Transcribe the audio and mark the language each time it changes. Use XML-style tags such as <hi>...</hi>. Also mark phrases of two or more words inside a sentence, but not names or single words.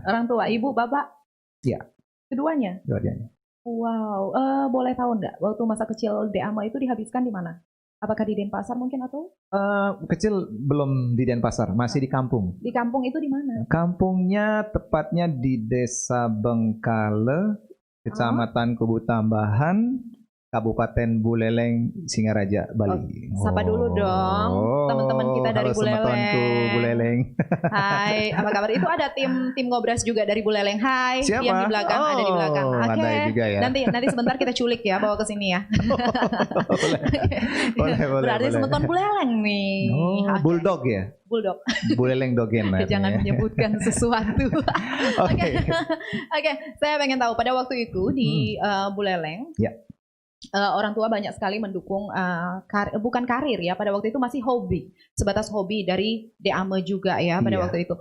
<id>Orang tua, ibu, bapak? Iya. Keduanya? Keduanya. Wow, boleh tahu nggak waktu masa kecil De Ame itu dihabiskan di mana? Apakah di Denpasar mungkin atau? Kecil belum di Denpasar, masih di kampung. Di kampung itu di mana? Kampungnya tepatnya di Desa Bengkale, Kecamatan Kubu Tambahan, Kabupaten Buleleng, Singaraja, Bali. Sapa dulu dong teman-teman kita dari halo semua temanku Buleleng. Hai, apa kabar? Itu ada tim ngobras juga dari Buleleng. Hai, Siapa? yang di belakang, ada di belakang. Oke. Ada juga ya. Nanti sebentar kita culik ya, bawa ke sini ya. boleh. Berarti semeton Buleleng nih. Oh, bulldog ya? Bulldog. Buleleng dogen. Jangan menyebutkan sesuatu. Oke. Oke, saya pengen tahu pada waktu itu di Buleleng. Ya. Orang tua banyak sekali mendukung bukan karir ya, pada waktu itu masih hobi, sebatas hobi dari Deame juga ya pada waktu itu.</id>